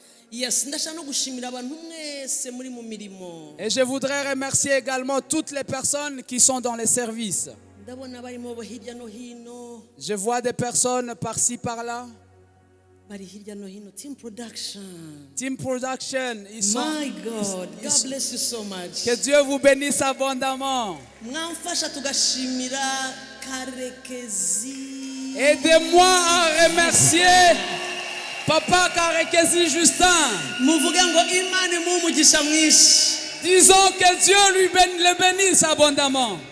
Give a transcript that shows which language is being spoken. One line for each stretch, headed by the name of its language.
Kinyarwanda: Yes, ndashaka no gushimira abantu mwese muri mu mirimo.
French: Et je voudrais remercier également toutes les personnes qui sont dans les services.
Kinyarwanda: Ndabona barimo bo hirya no hino.
French: Je vois des personnes par-ci par-là.
Kinyarwanda: Bari hirya no hino. Team Production.
French: Team Production, ils sont.
English: My God, God bless you so much.
French: Que Dieu vous bénisse abondamment.
Kinyarwanda: Mwamfasha tugashimira Karekezi.
French: Aidez-moi à remercier Papa Karekezi Justin.
Kinyarwanda: Muvuge ngo Imana imumugisha mwinshi.
French: Disons que Dieu le bénisse abondamment.